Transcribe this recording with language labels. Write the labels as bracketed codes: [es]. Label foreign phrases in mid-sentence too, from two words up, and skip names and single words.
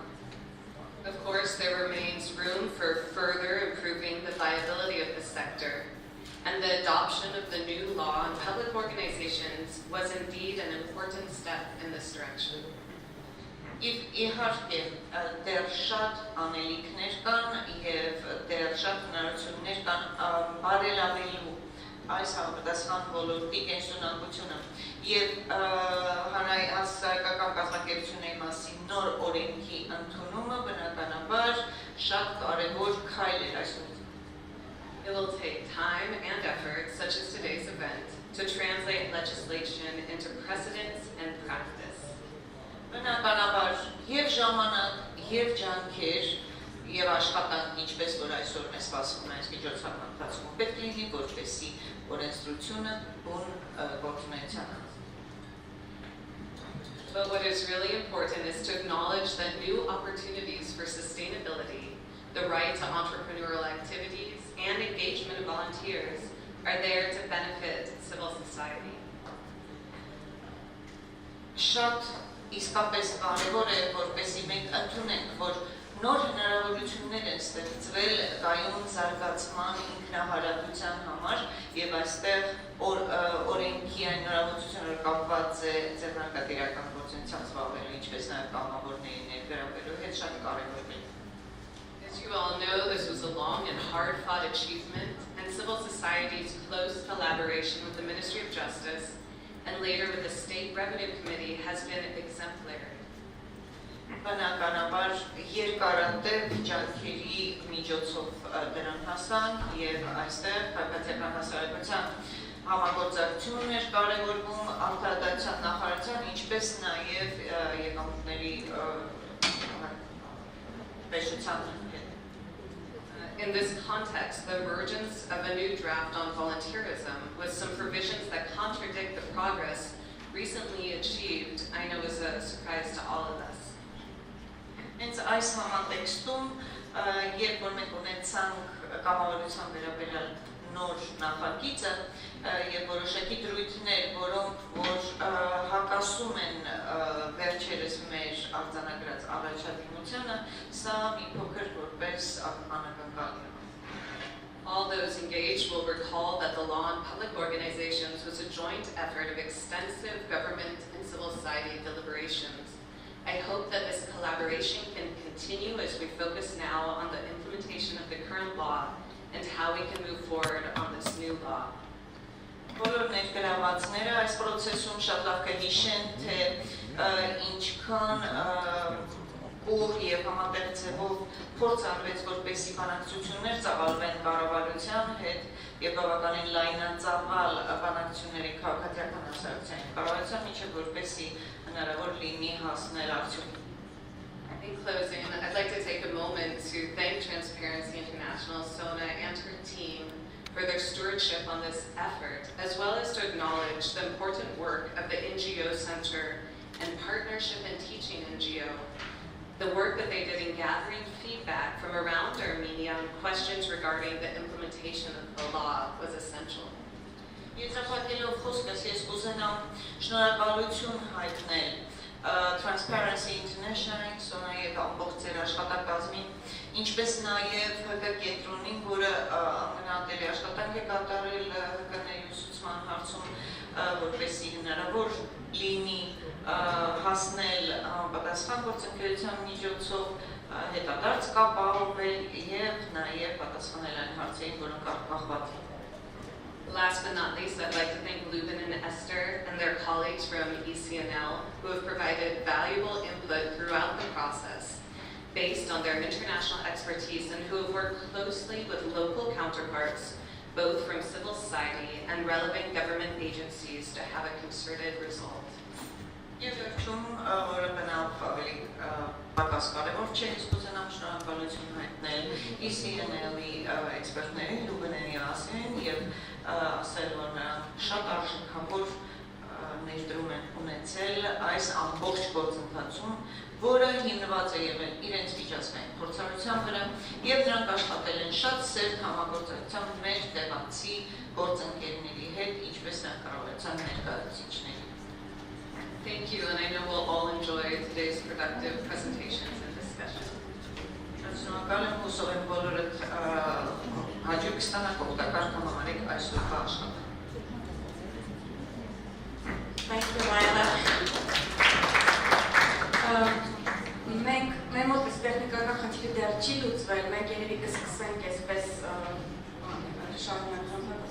[en] Of course, there remains room for further improving the viability of the sector, and the adoption of the new law on public organizations was indeed an important step in this direction. [hy] Իհարկե, դեռ շատ անելիքներ կան եւ դեռ շատ հնարավորություններ կան բարելավելու այս համապատասխան ոլորտի կենսունակությունը եւ հանրահասարակական կազմակերպությունների մասին նոր օրենքի ընդունումը բնականաբար շատ կարեւոր քայլ է այս ուղղությամբ. [en] It will take time and effort, such as today's event, to translate legislation into precedents and practice. [hy] Բնականաբար եւ ժամանակ եւ ջանքեր եւ աշխատանք, ինչպես որ այսօր մեզ սպասվում է այս միջոցառման ընթացքում, պետք է լինի, որպեսզի տնտեսությունը բուն գործունեությանը։ [en] But what is really important is to acknowledge that new opportunities for sustainability, the right to entrepreneurial activities, and engagement of volunteers are there to benefit civil society. [hy] Շատ իսկապես կարևոր է, որպեսզի մենք ընդունենք, որ նոր հնարավորություններ են ստեղծվել կայուն զարգացման ինքնահարատության համար եւ այստեղ օրենքի այն նորամուծությունները կապված է ձեռնարկատիրական գործունեությամբ զբաղվելու, ինչպես նաեւ կամավորների ներգրավելու հետ շատ կարևոր է։ [en] As you all know, this was a long and hard-fought achievement, and civil society's close collaboration with the Ministry of Justice and later with the State Revenue Committee has been exemplary. [hy] Բնականաբար երկարատև ջանքերի միջոցով դրան հասան եւ այստեղ քաղաքացիական հասարակության համագործակցությունն էր կարևորվում արտադրության նախարարության, ինչպես նաեւ եկամուտների պետության հետ։ [en] In this context, the emergence of a new draft on volunteerism with some provisions that contradict the progress recently achieved, I know is a surprise to all of us. [hy] Hence այս համատեքստում, երբ որ մենք ունեցանք կամավորության վերաբերյալ նոր նախագիծը եւ որոշակի դրույթներ, որոնք որ հակասում են վերջերս մեր արձանագրած առաջադիմությանը, սա մի փոքր որպես անակնկալ է։ [en] All those engaged will recall that the law on public organizations was a joint effort of extensive government and civil society deliberations. I hope that this collaboration can continue as we focus now on the implementation of the current law and how we can move forward on this new law. [hy] Բոլոր ներգրավվածները այս process-ում շատ լավ կհիշեն, թե ինչքան ուղղ եւ համատեղ ձևով փորձ արվեց, որպեսզի բանակցություններ ծավալվեն կառավարության հետ եւ բավականին լայնածավալ բանակցությունների քաղաքացիական հասարակության կառավարության միջեւ, որպեսզի հնարավոր լինի հասնել արդյունքի։ [en] In closing, I'd like to take a moment to thank Transparency International, Sona, and her team for their stewardship on this effort, as well as to acknowledge the important work of the NGO Center and Partnership and Teaching NGO. The work that they did in gathering feedback from around Armenia on questions regarding the implementation of the law was essential. [hy] Եզրափակելով խոսքս ես կուզենամ շնորհակալություն հայտնել Transparency International, Sona եւ ամբողջ ձեր աշխատակազմին, ինչպես նաեւ ՀԿ-կենտրոնին, որը անգնահատելի աշխատանք է կատարել ՀԿ-ների ուսուցման հարցում, որպեսզի հնարավոր լինի հասնել պատասխան գործընկերության միջոցով հետադարձ կապահովել եւ նաեւ պատասխանել այն հարցերին, որոնք կախված են։ [en] Last but not least, I'd like to thank Lubin and Esther and their colleagues from ECNL who have provided valuable input throughout the process based on their international expertise and who have worked closely with local counterparts, both from civil society and relevant government agencies to have a concerted result. [hy] Եվ վերջում, որը բնավ ավելի պակաս կարևոր չէ, ես կուզենամ շնորհակալություն հայտնել ECNL-ի էքսպերտներին, Լուբենի Ասին եւ ասել, որ նրանք շատ արժեքավոր ներդրում են ունեցել այս ամբողջ գործընթացում, որը հիմնված է եղել իրենց միջազգային փորձառության վրա եւ նրանք աշխատել են շատ սերտ համագործակցությամբ մեր տեղացի գործընկերների հետ, ինչպես նաեւ կառավարության ներկայացուցիչների։ [en] Thank you, and I know we'll all enjoy today's productive presentations and discussion. [hy] Շնորհակալ եմ, հուսով եմ բոլորդ հաջող կստանաք օգտակար կհամարեք այսօրվա աշխատանքը։ [en] Thank you, Layla. [hy] Մենք մեր մոտ այս տեխնիկական խնդիրը դեռ չի լուծվել, մենք երևի կսկսենք այսպես շարունակել